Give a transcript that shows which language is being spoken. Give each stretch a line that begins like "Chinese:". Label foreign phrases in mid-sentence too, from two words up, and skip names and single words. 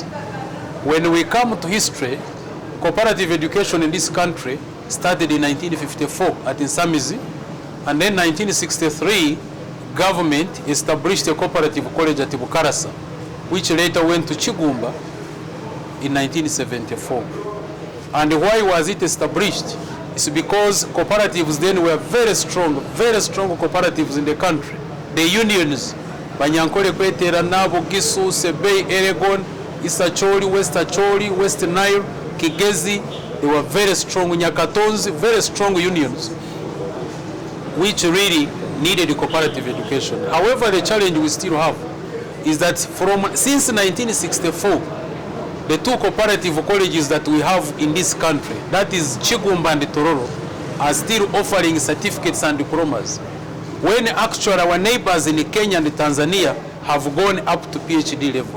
English: When we come to history, cooperative education in this country started in 1954 at Nsamizi, and then 1963, government established a cooperative college at Bukarasa, which later went to Chigumba in 1974. And why was it established? It's because cooperatives then were very strong cooperatives in the country. The unions, Banyankole Kwetera, Nabo, Gisu, Sebei, Eregon, Isacholi, West Acholi, West Nile, Kigezi, they were very strong, Nyakatonzi, very strong unions, which really needed cooperative education. However, the challenge we still have is that since 1964, the two cooperative colleges that we have in this country, that is Chigumba and Tororo, are still offering certificates and diplomas, when actually our neighbors in Kenya and Tanzania have gone up to PhD level.